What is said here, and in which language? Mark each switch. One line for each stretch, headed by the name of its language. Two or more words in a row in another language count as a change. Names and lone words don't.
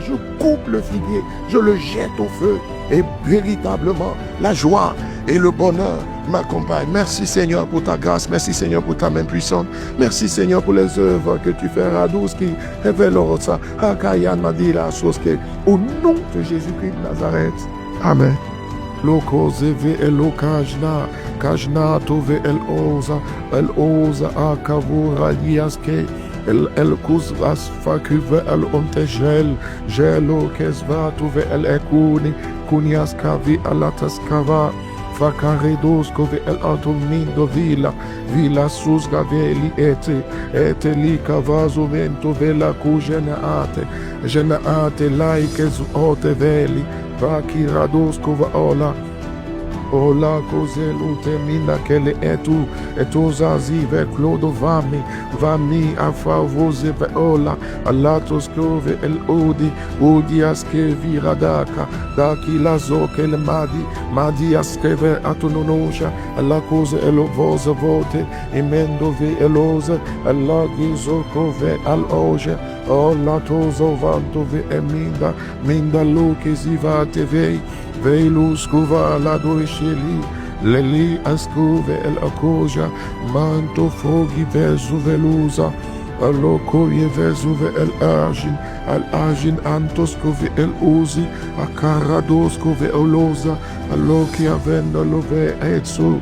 French: Je coupe le figuier, je le jette au feu et véritablement la joie et le bonheur m'accompagnent. Merci Seigneur pour ta grâce, merci Seigneur pour ta main puissante, merci Seigneur pour les œuvres que tu fais Radoski, Evelorosa, Hakayan Madila Soske, au nom de Jésus-Christ de Nazareth. Amen. Loko zeve elo kajna tove el oza akavura liaske. El kuzras fakuve el ontejel, gelo kesva tuve el ekuni, kunyaskavi alataskava, fakaredos kove el atomindo vila susgaveli ete li kavazo vento vela kujenaate laikes ote veli, vakirados kova Ola kozelu temina kele etu zazi ve klodo vami afavoze ve ola alatos kove el odi aske viradaka daki lazo kele madi aske ve atononosha ala koze elo voze vote emendo ve eloze ala gizo kove al oje ola tozo vanto ve minda lo ke ziva tevei Veilus kuva la doisheli, leli askuve el akoja, manto fogi vezu veluza, Aloko yevezuve el argin, al argin antoscove el uzi, akaradoscove oloza, aloki avenda love etsu,